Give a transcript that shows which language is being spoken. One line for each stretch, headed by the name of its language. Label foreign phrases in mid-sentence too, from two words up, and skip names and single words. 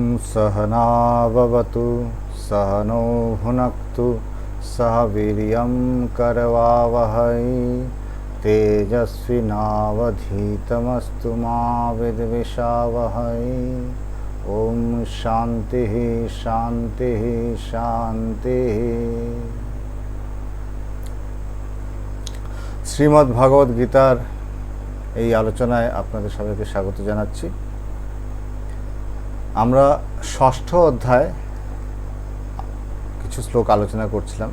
Sanskrit: सहना भवतु सहनौ भुनक्तु सह वीर्यं करवावहै तेजस्विनावधीतमस्तु मा विद्विषावहै। ओम शांति शांति शांति।
Bangla: শ্রীমদ্ ভগবদ গীতার এই আলোচনায় আপনাদের সবাইকে স্বাগত জানাচ্ছি। আমরা ষষ্ঠ অধ্যায় কিছু শ্লোক আলোচনা করছিলাম।